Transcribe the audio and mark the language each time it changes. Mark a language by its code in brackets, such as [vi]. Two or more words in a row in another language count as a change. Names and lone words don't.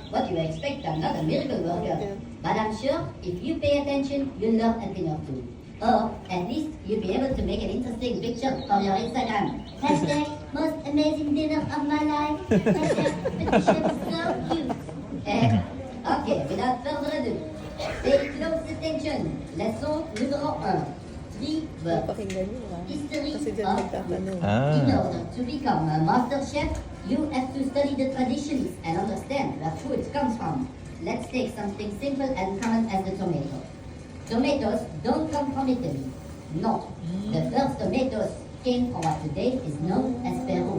[en] What you expect, I'm not a miracle worker. But I'm sure if you pay attention, you'll learn a thing or two. Or at least you'll be able to make an interesting picture for your Instagram. Hashtag most amazing dinner of my life. Hashtag the chef is so cute. Okay, without further ado, pay close attention. [fr] Leçon numéro 1. 3 words. [tl] Pakinggan nyo [en] History [tl] Kasi dyan [en] of [tl] nagtatanong. [en] In order to become a master chef, you have to study the traditions and understand where food comes from. Let's take something simple and common as the tomato. Tomatoes don't come from Italy. No. The first tomatoes came from what today is known as Peru.